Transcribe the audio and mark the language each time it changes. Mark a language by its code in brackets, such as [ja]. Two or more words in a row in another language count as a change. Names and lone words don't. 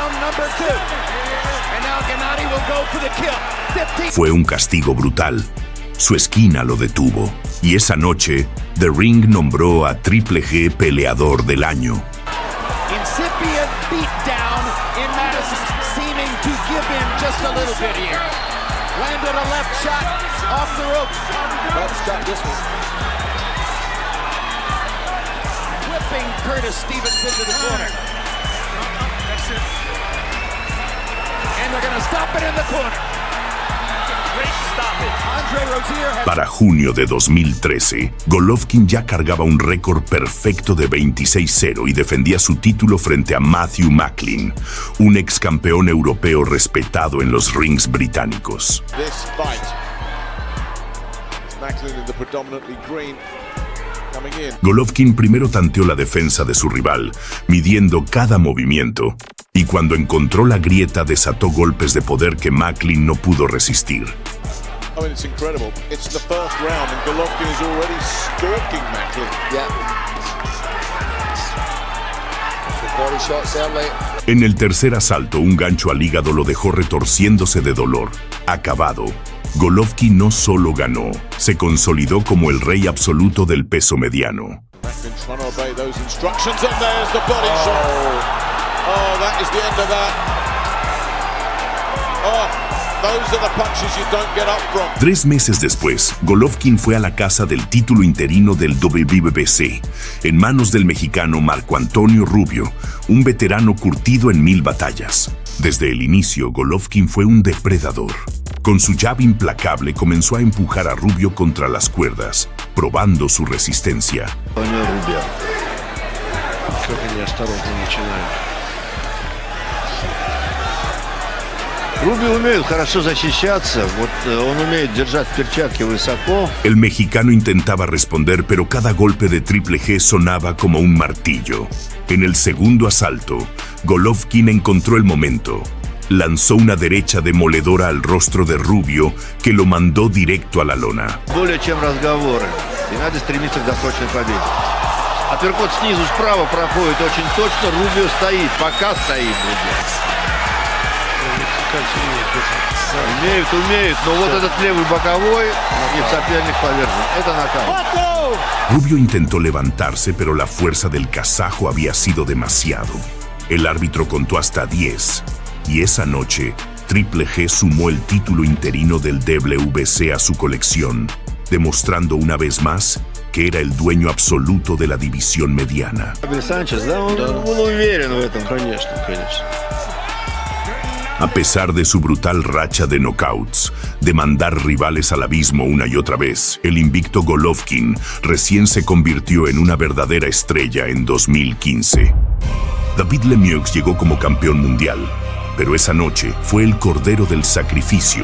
[en] number 2. And now Gennady will go for the kill. 15. [es] Fue un castigo brutal. Su esquina lo detuvo. Y esa noche, The Ring nombró a Triple G peleador del año. [en] Incipient beatdown in Madison, seeming to give in just a little bit here. Landed a left shot off the ropes. Let's stop this one. Whipping Curtis Stevens into the corner. And they're going to stop it in the corner. [es] Para junio de 2013, Golovkin ya cargaba un récord perfecto de 26-0 y defendía su título frente a Matthew Macklin, un ex campeón europeo respetado en los rings británicos. Golovkin primero tanteó la defensa de su rival, midiendo cada movimiento, y cuando encontró la grieta desató golpes de poder que Macklin no pudo resistir. [en] I mean, it's incredible. It's the first round and Golovkin is already stalking Macklin. Yeah. Body shot, sadly. [es] En el tercer asalto, un gancho al hígado lo dejó retorciéndose de dolor. Acabado, Golovkin no solo ganó, se consolidó como el rey absoluto del peso mediano. [en] Macklin's trying to obey those instructions and there's the body shot. Oh, that is the end of that. Oh. Those are the punches you don't get up from. [es] 3 meses después, Golovkin fue a la casa del título interino del WBC, en manos del mexicano Marco Antonio Rubio, un veterano curtido en 1000 batallas. Desde el inicio, Golovkin fue un depredador. Con su jab implacable comenzó a empujar a Rubio contra las cuerdas, probando su resistencia. [ru] Rubio умеет хорошо защищаться, он умеет держать перчатки высоко. [es] El mexicano intentaba responder, pero cada golpe de Triple G sonaba como un martillo. En el segundo asalto, Golovkin encontró el momento. Lanzó una derecha demoledora al rostro de Rubio, que lo mandó directo a la lona. [ru] Более чем разговоры. И надо стремиться к досрочной победе. Апперкот снизу справа проходит очень точно, Рубио стоит, пока стоит Рубио. Умеют, но вот этот левый боковой и соперник повержен. Это нокаут. [es] Rubio intentó levantarse, pero la fuerza del kazajo había sido demasiado. El árbitro contó hasta 10, y esa noche, Triple G sumó el título interino del WBC a su colección, demostrando una vez más que era el dueño absoluto de la división mediana. [ru] Sánchez, да, он был уверен в этом. Конечно. [es] A pesar de su brutal racha de knockouts, de mandar rivales al abismo una y otra vez, el invicto Golovkin recién se convirtió en una verdadera estrella en 2015. David Lemieux llegó como campeón mundial, pero esa noche fue el cordero del sacrificio.